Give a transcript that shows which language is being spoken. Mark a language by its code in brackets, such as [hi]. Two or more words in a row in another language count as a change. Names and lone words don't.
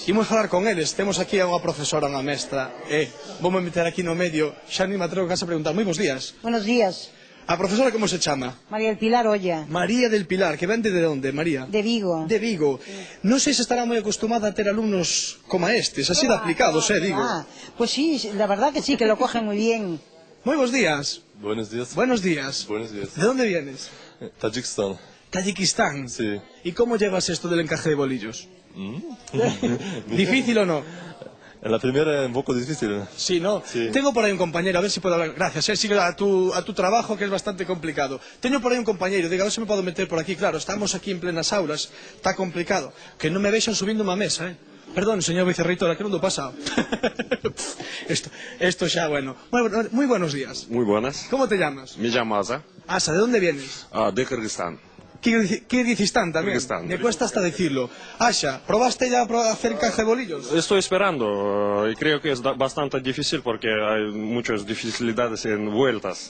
[gl] Imos falar con eles, temos aquí a unha profesora, unha mestra, vou me meter aquí no medio, xa ni me atrevo case a preguntar. Moi bons días. [es] Buenos días. [gl] A profesora como se chama? [es] María del Pilar Olla. [gl] María del Pilar, que vende de onde, María? [es] De Vigo. [gl] De Vigo. Non sei se estará moi acostumada a ter alumnos como estes, así de aplicados, digo. [es] Pues sí, la verdad que sí, que lo cogen muy bien. [gl] Moi bons días. [es] Buenos días. Buenos días. Buenos días. ¿De dónde vienes? Tayikistán. Tayikistán. Sí. ¿Y cómo llevas esto del encaje de bolillos? ¿Difícil o no? En la primera un poco difícil. Sí, ¿no? Sí. Tengo por ahí un compañero, a ver si puedo hablar. Gracias, sigue a tu trabajo, que es bastante complicado. Tengo por ahí un compañero, diga, a ver si me puedo meter por aquí. Claro, estamos aquí en plenas aulas, está complicado. [gl] Que no me vexan subindo unha mesa, Perdón, señor vicerreitor, que non do pasa. Esto xa, bueno. [es] Muy buenos días. Muy buenas. ¿Cómo te llamas? Me llamo Asa. Asa, ¿de dónde vienes? De Kirguistán. Kirguizistán también. Kirguistán. Me cuesta hasta decirlo. Asha, ¿probaste ya a hacer encaje de bolillos? Estoy esperando y creo que es bastante difícil porque hay muchas dificultades en vueltas.